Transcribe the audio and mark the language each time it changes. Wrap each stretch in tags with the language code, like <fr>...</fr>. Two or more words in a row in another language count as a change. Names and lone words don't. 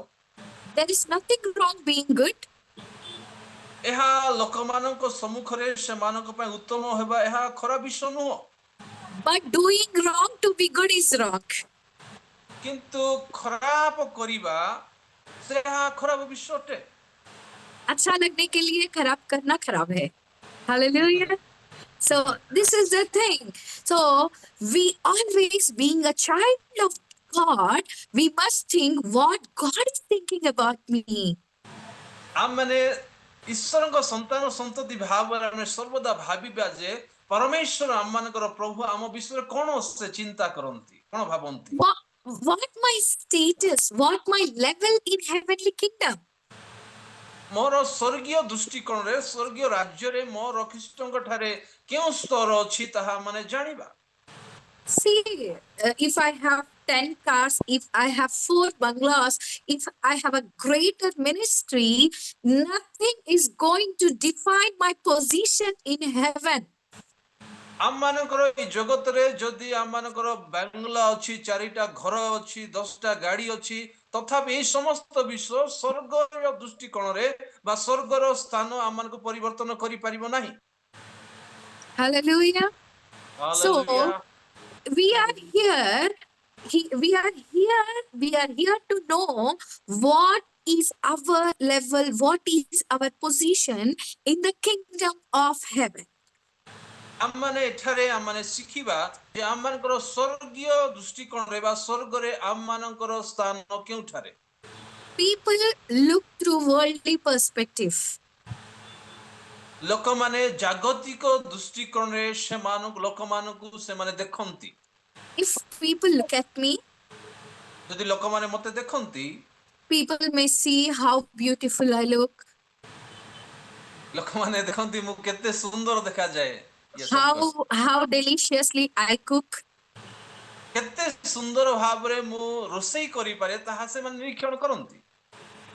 <en>There is nothing wrong being good.</en> <or>ଏହା ଲୋକମାନଙ୍କ ସମ୍ମୁଖରେ ସେମାନଙ୍କ ପାଇଁ ଉତ୍ତମ ହେବା ଏହା ଖରାପ ବିଷୟ ନୁହଁ।</or> <en>But doing wrong to be good is wrong.</en> <or>କିନ୍ତୁ ଖରାପ କରିବା ସେ ଏହା ଖରାପ ବିଷୟ ଅଟେ।</or> <hi>अच्छा लगने के लिए खराब करना खराब है.</hi> <en>Hallelujah. So this is the thing. So we always, being a child of God, we must think what God is thinking about me.</en> <or>ଆମମାନେ ଈଶ୍ୱରଙ୍କ ସନ୍ତାନ ସନ୍ତତି ଭାବରେ ଆମେ ସର୍ବଦା ଭାବିବା ଯେ ପରମେଶ୍ୱର ଆମମାନଙ୍କର ପ୍ରଭୁ ଆମ ବିଷୟରେ କ'ଣ ସେ ଚିନ୍ତା କରନ୍ତି, କ'ଣ ଭାବନ୍ତି।</or> <en>What my status, what my level in heavenly kingdom.</en> <or>ମୋର ସ୍ୱର୍ଗୀୟ ଦୃଷ୍ଟିକୋଣରେ ସ୍ୱର୍ଗୀୟ ରାଜ୍ୟରେ ମୋର ଖ୍ରୀଷ୍ଟଙ୍କ ଠାରେ କେଉଁ ସ୍ତର ଅଛି ତାହା ମାନେ ଜାଣିବା।</or> <en>See, if I have 10 cars, if I have 4 bungalows, if I have a greater ministry, nothing is going to define my position in heaven.</en> <or>ଆମମାନଙ୍କର ଏଇ ଜଗତରେ ଯଦି ଆମମାନଙ୍କର ବାଙ୍ଗଲା ଅଛି, 4ଟା ଘର ଅଛି, 10ଟା ଗାଡ଼ି ଅଛି, ତଥାପି ଏହି ସମସ୍ତ ବିଷୟ ସ୍ୱର୍ଗର ଦୃଷ୍ଟିକୋଣରେ ବା ସ୍ୱର୍ଗର ସ୍ଥାନ ଆମମାନଙ୍କୁ ପରିବର୍ତ୍ତନ କରିପାରିବ ନାହିଁ।</or> <en>Hallelujah. So we are here to know what is our level, what is our position in the kingdom of heaven.</en> <or>ଆମମାନେ ଏଠାରେ ଆମମାନେ ଶିଖିବା ଯେ ଆମମାନଙ୍କର ସ୍ୱର୍ଗୀୟ ଦୃଷ୍ଟିକୋଣରେ ବା ସ୍ୱର୍ଗରେ ଆମମାନଙ୍କର ସ୍ଥାନ କେଉଁଠାରେ।</or> <en>People look through worldly perspective.</en> <or>ଲୋକମାନେ ଜାଗତିକ ଦୃଷ୍ଟିକୋଣରେ ଲୋକମାନଙ୍କୁ ସେମାନେ ଦେଖନ୍ତି।</or> <en>If people look at me,</en> <or>ଯଦି ଲୋକମାନେ ମୋତେ ଦେଖନ୍ତି,</or> <en>people may see how beautiful I look,</en> <or>ଲୋକମାନେ ଦେଖନ୍ତି ମୁଁ କେତେ ସୁନ୍ଦର ଦେଖାଯାଏ,</or> <en>how deliciously I cook,</en> <or>କେତେ ସୁନ୍ଦର ଭାବରେ ମୁଁ ରୋଷେଇ କରିପାରେ ତାହା ସେମାନେ ନିରୀକ୍ଷଣ କରନ୍ତି।</or>